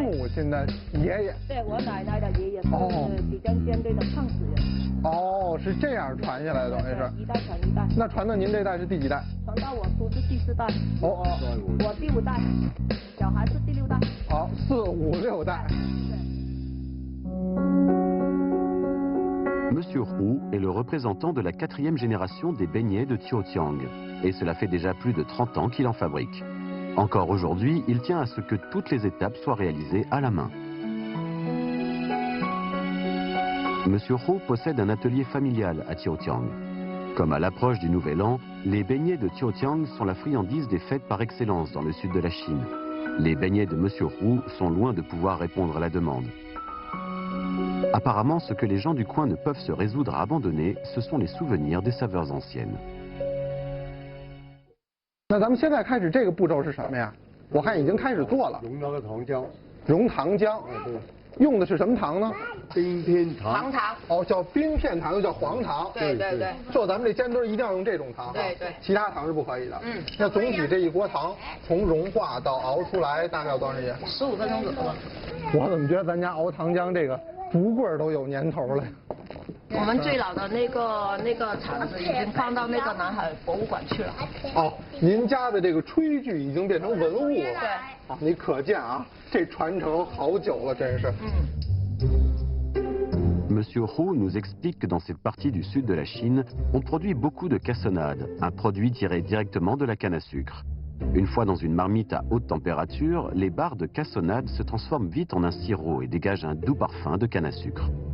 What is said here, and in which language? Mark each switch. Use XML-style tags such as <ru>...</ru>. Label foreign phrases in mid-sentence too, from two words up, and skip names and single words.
<zh>您母亲的爷爷。对，我奶奶的爷爷是九江煎堆的创始人。哦，是这样传下来的，等于是。一代传一代。那传到您这代是第几代？传到我叔是第4代。哦。我第5代，小孩是第6代。好，4、5、6代。</zh> <fr>Monsieur Roux est le représentant de la 4e génération des beignets de Tiaotiang, et cela fait déjà plus de 30 ans qu'il en fabrique. Encore aujourd'hui, il tient à ce que toutes les étapes soient réalisées à la main. Monsieur Roux possède un atelier familial à Tiaotiang. Comme à l'approche du Nouvel An, les beignets de Tiaotiang sont la friandise des fêtes par excellence dans le sud de la Chine. Les beignets de Monsieur Roux sont loin de pouvoir répondre à la demande. Apparemment, ce que les gens du coin ne peuvent se résoudre à abandonner, ce sont les souvenirs des saveurs anciennes.</fr> <zh>那咱们现在开始这个步骤是什么呀？我看已经开始做了。用那个糖浆。熔糖浆。对。用的是什么糖呢？冰片糖。黄糖。哦，叫冰片糖，又叫黄糖。对。做咱们这煎堆一定要用这种糖。对。其他糖是不可以的。那总体这一锅糖从融化到熬出来大概要多长时间？15分钟左右。我怎么觉得咱家熬糖浆这个竹棍都有年头了？我们最老的那个厂子已经放到那个南海博物馆去了。哦，您家的这个炊具已经变成文物了。对。啊，你可见啊，这传承好久了，真是。</zh> <fr>Monsieur Roux nous explique que dans cette partie du sud de la Chine, on produit beaucoup de cassonade, un produit tiré directement de la canne à sucre. Une fois dans une marmite à haute température, les barres de cassonade se transforment vite en un sirop et dégagent un doux parfum de canne à sucre.</fr>